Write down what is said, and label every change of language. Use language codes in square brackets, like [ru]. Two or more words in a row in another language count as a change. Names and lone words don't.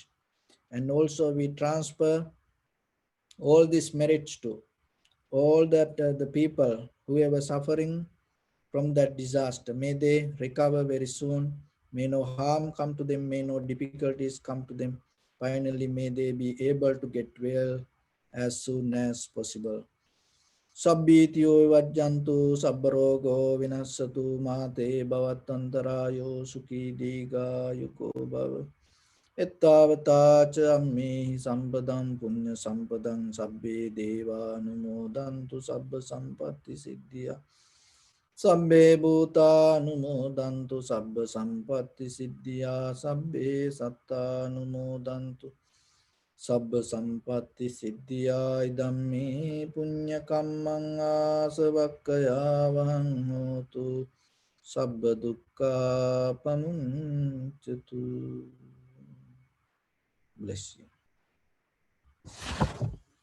[en] And also we transfer all these merits to all that the people who are suffering from that disaster. May they recover very soon. May no harm come to them. May no difficulties come to them. Finally, may they be able to get well as soon as possible. [pi] Sabbityo vajjantu sabbarogo vinassatu mate bhavatantarayo sukhi diga yuko bhava. Ettavata cha ammehi sampadam punya sampadam sabbe deva anumodantu sabba sampatti siddhya. Sabbe bhuta anumodantu sabba sampatti siddhya. Sabbe satta anumodantu sabba sampatti siddhya. Idammi punya kammang asavakkaya vahang hotu sabba dukkha pamuncatu. [en] Bless you.